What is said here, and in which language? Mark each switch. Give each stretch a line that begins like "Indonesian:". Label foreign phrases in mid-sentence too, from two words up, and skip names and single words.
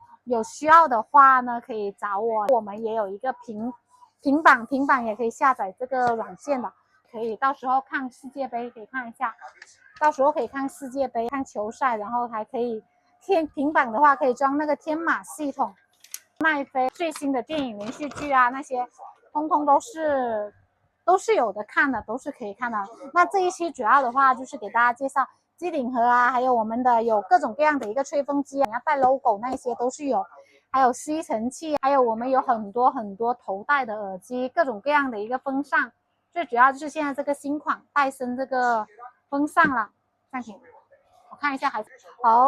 Chinese: 有需要的話呢，可以找我。我們也有一個平板也可以下載這個軟件的，可以到時候看世界杯，可以看一下。到時候可以看世界杯、看球賽，然後還可以平板的話可以裝那個天馬系統，奈飛最新的電影連續劇啊，那些通通都是有的看的，都是可以看的。那這一期主要的話就是給大家介紹機頂盒啊，還有我們的有各種各樣的一個吹風機，你要帶 logo 那些都是有，還有吸塵器，還有我們有很多頭戴的耳機，各種各樣的一個風扇。最主要就是現在這個新款戴森這個風扇啦，暫停，我看一下還好。